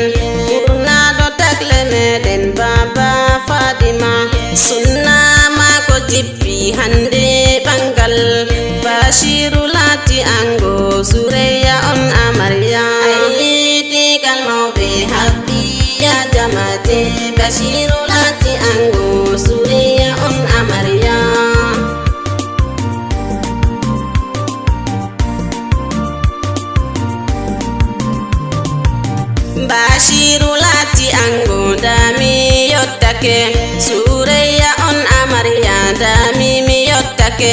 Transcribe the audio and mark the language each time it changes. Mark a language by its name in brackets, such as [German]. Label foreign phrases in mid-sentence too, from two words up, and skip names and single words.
[Fula] Urna do takle meden baba Fatima. Sunna mako jippi hande bangal. Bashiru lati ango Suriya on Amariya. Ayyete kalmau [English] be happy [Fula] ya jamate. Bashiru lati ango Suriya on Amariya. Bashiru lati ango dami yottake. Suriya on Amariya dami mi yottake.